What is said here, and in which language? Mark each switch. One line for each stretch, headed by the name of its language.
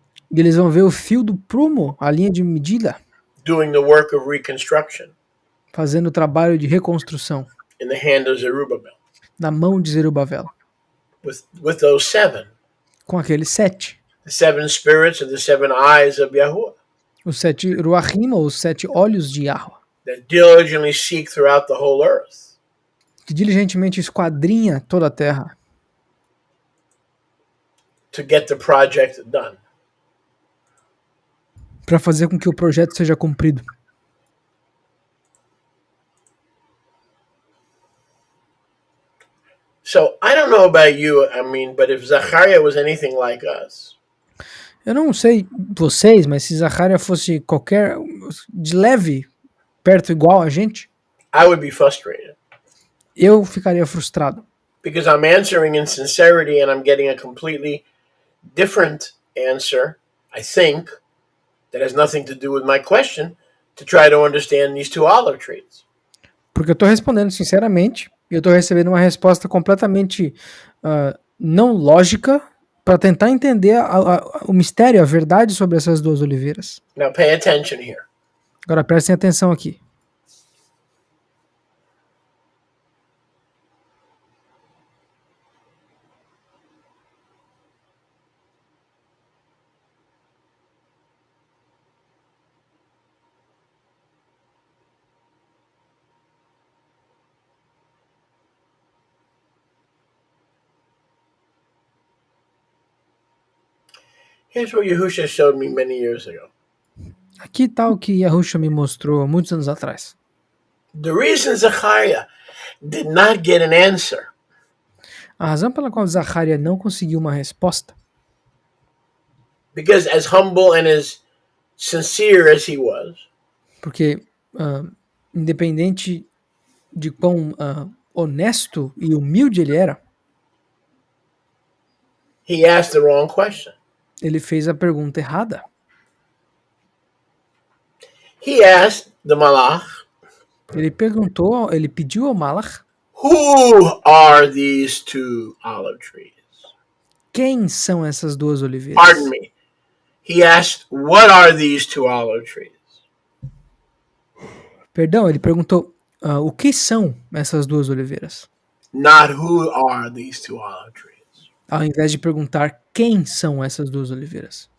Portuguese: e eles vão ver o fio do prumo, a linha de medida,
English: doing the work of reconstruction
Portuguese: fazendo o trabalho de reconstrução
English: in the hand of Zerubbabel.
Portuguese: na mão de Zerubabel,
English: With those seven,
Portuguese: com aqueles 7.
English: the seven spirits and the seven eyes of Yahuwah,
Portuguese: Os 7 ruachim, ou os 7 olhos de Yahweh,
English: that diligently seek throughout the whole earth
Portuguese: que diligentemente esquadrinha toda a terra
English: to get the project done.
Portuguese: para fazer com que o projeto seja cumprido.
English: So I don't know about you, but if Zachariah was anything like us,
Portuguese: Eu não sei vocês, mas se Zacarias fosse qualquer de leve perto igual a gente,
English: I would be frustrated
Portuguese: eu ficaria frustrado.
English: because I'm answering in sincerity and I'm getting a completely different answer, I think, that has nothing to do with my question, to try to understand these two olive trees.
Portuguese: Porque eu estou respondendo sinceramente e eu estou recebendo uma resposta completamente não lógica para tentar entender o mistério, a verdade sobre essas duas oliveiras.
English: Now pay attention here.
Portuguese: Agora prestem atenção aqui.
English: Here's what Yahusha showed me many years ago.
Portuguese: Aqui está o que Yahusha me mostrou há muitos anos atrás.
English: The reason Zechariah did not get an answer
Portuguese: A razão pela qual Zacarias não conseguiu uma resposta,
English: because as humble and as sincere as he was,
Portuguese: porque independente de quão honesto e humilde ele era,
English: he asked the wrong question.
Portuguese: ele fez a pergunta errada.
English: He asked the Malach,
Portuguese: Ele pediu ao Malach,
English: who are these two olive trees?
Portuguese: quem são essas duas oliveiras?
English: Pardon me. He asked, what are these two olive trees?
Portuguese: Perdão, ele perguntou, o que são essas duas oliveiras? Not who are these two olive trees. Ao invés de perguntar quem são essas duas oliveiras.